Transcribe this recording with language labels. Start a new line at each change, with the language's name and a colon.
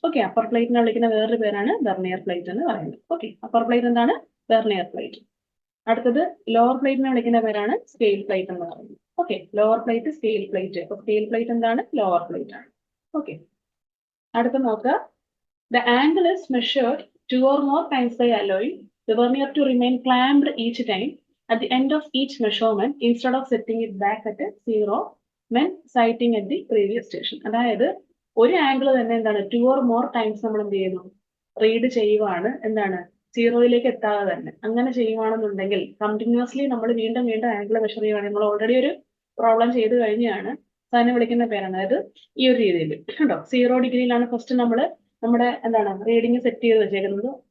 Malayalam: Okay, upper പ്ലേറ്റിനെ വിളിക്കുന്ന വേറൊരു പേരാണ് വെർനിയർ പ്ലേറ്റ് എന്ന് പറയുന്നത്. ഓക്കെ, അപ്പർ പ്ലേറ്റ് എന്താണ്, വെർനിയർ പ്ലേറ്റ്. അടുത്തത് ലോവർ പ്ലേറ്റിനെ വിളിക്കുന്ന പേരാണ് സ്കെയിൽ പ്ലേറ്റ് എന്ന് പറയുന്നത്. Okay, lower plate scale plate. അപ്പൊ സ്കെയിൽ പ്ലേറ്റ് എന്താണ്, ലോവർ പ്ലേറ്റ് ആണ്. ഓക്കെ, അടുത്ത നോക്കുക,
English: The angle is measured 2 or more times by allowing the vernier to remain clamped each time at the end of each measurement instead of setting it back at 0 when sighting at the previous station.
Malayalam: അതായത് ഒരു angle തന്നെ എന്താണ്
English: 2 or more times
Malayalam: നമ്മൾ എന്ത് ചെയ്യുന്നു read ചെയ്യുവാണ് എന്താണ് സീറോയിലേക്ക് എത്താതെ തന്നെ അങ്ങനെ ചെയ്യുവാണെന്നുണ്ടെങ്കിൽ കണ്ടിന്യൂസ്ലി നമ്മൾ വീണ്ടും വീണ്ടും ആംഗിൾ മെഷർ ചെയ്യുവാണെങ്കിൽ നമ്മൾ ഓൾറെഡി ഒരു പ്രോബ്ലം ചെയ്ത് കഴിഞ്ഞാണ് അതിനെ വിളിക്കുന്ന പേരാണ്. അതായത് ഈ ഒരു രീതിയിൽ കേട്ടോ 0 ഡിഗ്രിയിലാണ് ഫസ്റ്റ് നമ്മൾ നമ്മുടെ എന്താണ് റീഡിങ് സെറ്റ് ചെയ്ത് വെച്ചേക്കുന്നത്.